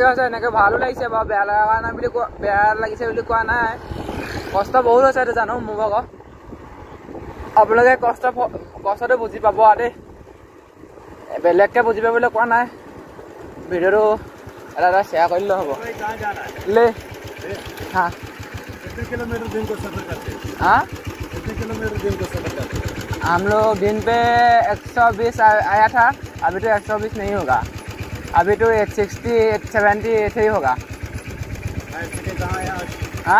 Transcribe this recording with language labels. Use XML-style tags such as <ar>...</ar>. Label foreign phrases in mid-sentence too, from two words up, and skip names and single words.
<as>হৈছে এনেকৈ ভালো লাগিছে বাৰু বেয়া লগা নাই বুলি বেয়া লাগিছে বুলি কোৱা নাই কষ্ট বহুত হৈছে এইটো জানো মোৰ ভাগৰ আপোনালোকে কষ্টটো বুজি পাব আৰু দেই বেলেগকৈ বুজি পাবলৈ কোৱা নাই ভিডিঅ'টো এটা শ্বেয়াৰ কৰিলে হ'ব লে হা</as> <hi>किलोमीटर दिन को सफर करते हैं हाँ कितने किलोमीटर दिन को सफर करते हैं हम लोग दिन पे 120 आया था अभी तो 120 नहीं होगा अभी तो 160 170 ऐसे ही होगा नाइट स्टे कहाँ है हाँ</hi>